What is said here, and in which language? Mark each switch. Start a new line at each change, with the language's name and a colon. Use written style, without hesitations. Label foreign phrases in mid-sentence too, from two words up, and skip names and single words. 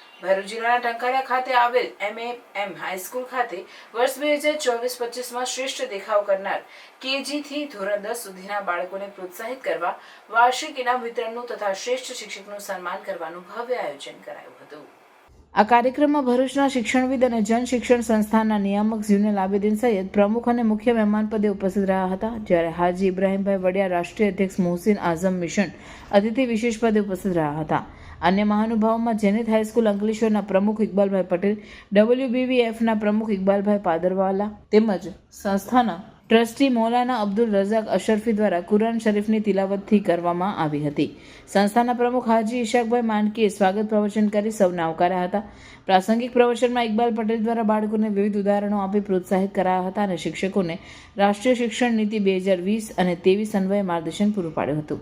Gujarati: ભરૂચ જિલ્લાના ટંકારિયા ખાતે આવેલ MAM હાઈસ્કૂલ ખાતે વર્ષ 2024-25માં શ્રેષ્ઠ દેખાવ કરનાર KG થી ધોરણ 10 સુધીના બાળકોને પ્રોત્સાહિત કરવા વાર્ષિક ઇનામ વિતરણનું તથા શ્રેષ્ઠ શિક્ષકનું સન્માન કરવાનું ભવ્ય આયોજન કરાયું હતું। આ કાર્યક્રમમાં ભરૂચના શિક્ષણવિદ અને જન શિક્ષણ સંસ્થાના નિયામક ઝ્યુનેલ આબેદીન સૈયદ પ્રમુખ અને મુખ્ય મહેમાન પદે ઉપસ્થિત રહ્યા હતા, જ્યારે હાજી ઇબ્રાહીમભાઈ વડિયા રાષ્ટ્રીય અધ્યક્ષ મોહસિન આઝમ મિશન અતિથિ વિશેષ પદે ઉપસ્થિત રહ્યા હતા। અન્ય મહાનુભાવો ઝેનિથ હાઈસ્કૂલ અંકલેશ્વરના પ્રમુખ ઇકબાલભાઈ પટેલ, WBVFના પ્રમુખ ઇકબાલભાઈ પાદરવાલા તેમજ સંસ્થાના ટ્રસ્ટી મૌલાના અબ્દુલ રઝાક અશરફી દ્વારા કુરાન શરીફની તિલાવતથી કરવામાં આવી હતી। સંસ્થાના પ્રમુખ હાજી ઇશાકભાઈ માનકીએ સ્વાગત પ્રવચન કરી સૌને આવકાર્યા હતા। પ્રાસંગિક પ્રવચનમાં ઇકબાલ પટેલ દ્વારા બાળકોને વિવિધ ઉદાહરણો આપી પ્રોત્સાહિત કરાયા હતા અને શિક્ષકોને રાષ્ટ્રીય શિક્ષણ નીતિ 2020 અને 23 અન્વયે માર્ગદર્શન પૂરું પાડ્યું હતું।